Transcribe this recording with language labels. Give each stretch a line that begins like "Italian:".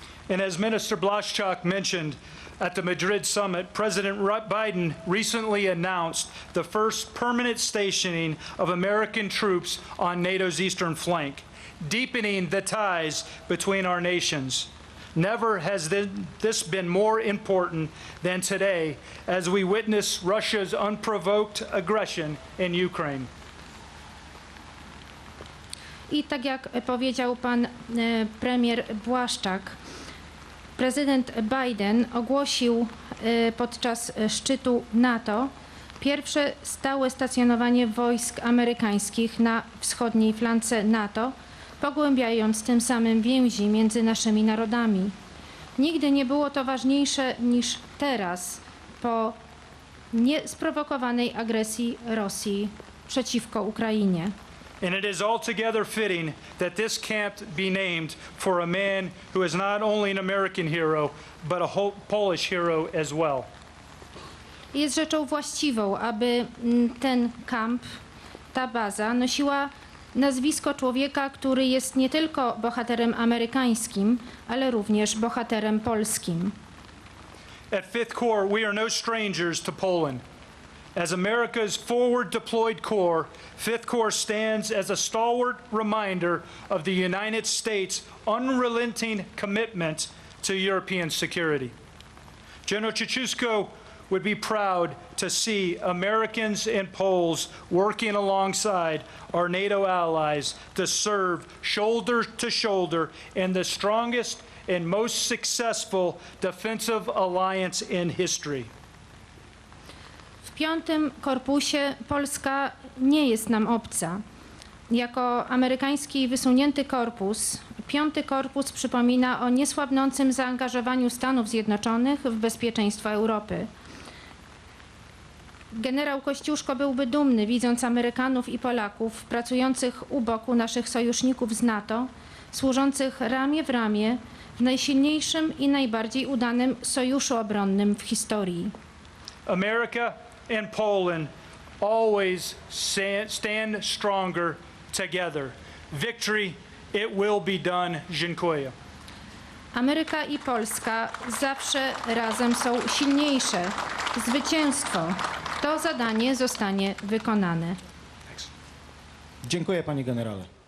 English: And as Minister Blaszczak mentioned, At the Madrid summit, President Biden recently announced the first permanent stationing of American troops on NATO's eastern flank, deepening the ties between our nations. Never has this been more important than today as we witness Russia's unprovoked aggression in Ukraine.
Polish: I tak jak powiedział pan premier Błaszczak, prezydent Biden ogłosił podczas szczytu NATO pierwsze stałe stacjonowanie wojsk amerykańskich na wschodniej flance NATO, pogłębiając tym samym więzi między naszymi narodami. Nigdy nie było to ważniejsze niż teraz po niesprowokowanej agresji Rosji przeciwko Ukrainie.
English: And it is altogether fitting that this camp be named for a man who is not only an American hero, but a Polish hero as well.
Polish: Jest rzeczą właściwą, aby ten kamp, ta baza nosiła nazwisko człowieka, który jest nie tylko bohaterem amerykańskim, ale również bohaterem polskim.
English: At 5th Corps, we are no strangers to Poland. As America's forward deployed corps, 5th Corps stands as a stalwart reminder of the United States' unrelenting commitment to European security. General Kościuszko would be proud to see Americans and Poles working alongside our NATO allies to serve shoulder to shoulder in the strongest and most successful defensive alliance in history.
Polish: W 5. Korpusie Polska nie jest nam obca. Jako amerykański wysunięty korpus, 5. Korpus przypomina o niesłabnącym zaangażowaniu Stanów Zjednoczonych w bezpieczeństwo Europy. Generał Kościuszko byłby dumny, widząc Amerykanów i Polaków pracujących u boku naszych sojuszników z NATO, służących ramię w ramię w najsilniejszym i najbardziej udanym sojuszu obronnym w historii.
English: America and Poland always stand stronger together. Victory, it will be done.
Polish: Dziękuję. Ameryka i Polska zawsze razem są silniejsze. Zwycięstwo. To zadanie zostanie wykonane. Dziękuję, panie generale.